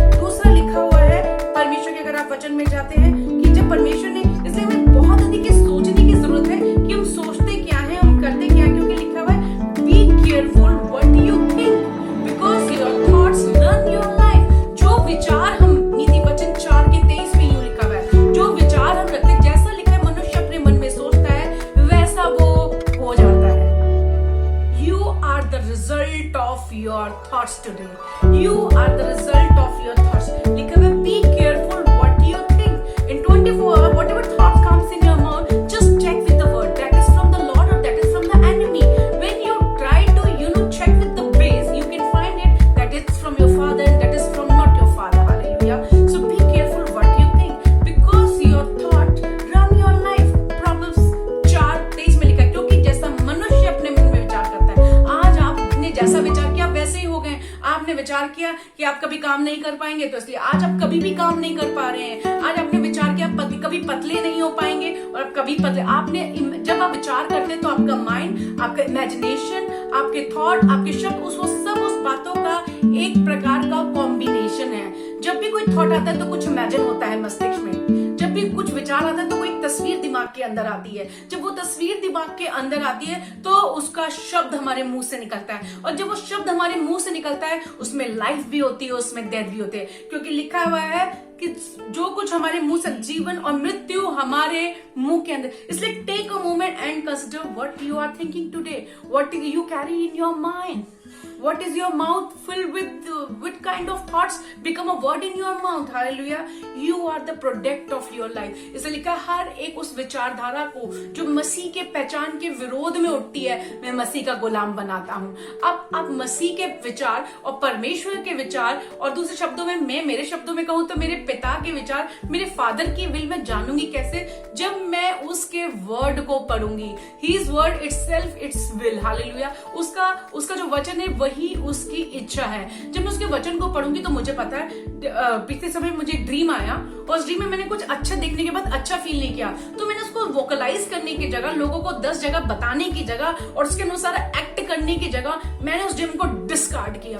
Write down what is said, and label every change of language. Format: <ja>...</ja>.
<hi>दूसरा लिखा हुआ है परमेश्वर के, अगर आप वचन में जाते हैं, कि जब परमेश्वर ने, इसलिए हमें बहुत अधिक सोचने की जरूरत है कि हम सोचते क्या है, हम करते क्या है, क्योंकि लिखा हुआ है</hi> <en>Be careful what you think because your thoughts run your life.</en> <hi>जो विचार हम, नीति वचन 4:23 में यूं लिखा हुआ है, जो विचार हम रखते हैं, जैसा लिखा है मनुष्य अपने मन में सोचता है वैसा वो हो जाता है।</hi> <en>You are the result of your thoughts today. You are the result of your thoughts.</en> <hi>लिखा हुआ है</hi> <en>be careful what you think. In 24 hours, whatever thought comes in your mouth, just check with the word that is from the Lord or that is from the enemy. When you try to check with the base, you can find it that it's from your father and that is from not your father. Hallelujah. So be careful what you think because your thought run your life.</en> <hi>Proverbs 4:23 में लिखा है, क्योंकि जैसा मनुष्य अपने मन में विचार करता है, आज आपने जैसा विचार किया वैसे ही हो गए। आपने विचार किया कि आप कभी काम नहीं कर पाएंगे, तो इसलिए आज आप कभी भी काम नहीं कर पा रहे हैं। आज आपने विचार किया कभी पतले नहीं हो पाएंगे और आप कभी पतले, आपने, जब आप विचार करते हैं तो आपका माइंड, आपका इमेजिनेशन, आपके थॉट, आपके शब्द, उस बातों का एक प्रकार का कॉम्बिनेशन है। जब भी कोई थॉट आता है तो कुछ इमेजिन होता है मस्तिष्क में, जब भी कुछ विचार आता है तो कोई तस्वीर दिमाग के अंदर आती है, जब वो तस्वीर दिमाग के अंदर आती है तो उसका शब्द हमारे मुंह से निकलता है, और जब वो शब्द हमारे मुंह से निकलता है उसमें लाइफ भी होती है, उसमें डेथ भी होती है, क्योंकि लिखा हुआ है कि जो कुछ हमारे मुंह से, जीवन और मृत्यु हमारे मुंह के अंदर।</hi> <en>इसलिए take a moment and consider what you are thinking today, what you carry in your mind, what is your mouth filled with kind of thoughts become a word in your mouth. Hallelujah. You are the product of your life.</en> <hi>इसलिए लिखा, हर एक उस विचारधारा को जो मसीह के पहचान के विरोध में उठती है, मैं मसीह का गुलाम बनाता हूँ। अब मसीह के विचार और परमेश्वर के विचार, और दूसरे शब्दों में, मैं मेरे शब्दों में कहूँ तो मेरे पिता के विचार, मेरे फादर की विल मैं जानूंगी कैसे, जब मैं उसके वर्ड को पढ़ूंगी।</hi> <en>His word itself its will.</en> <hi>Hallelujah. उसका जो वचन है वही उसकी इच्छा है। जब मैं उसके वचन को पढ़ूंगी तो मुझे पता है, पिछले समय मुझे ड्रीम आया और उस ड्रीम में मैंने कुछ अच्छा देखने के बाद अच्छा फील नहीं किया, तो मैंने उसको वोकलाइज करने की जगह, लोगों को 10 जगह बताने की जगह और उसके अनुसार एक्ट करने की जगह मैंने उस ड्रीम को डिस्कार्ड किया।</hi>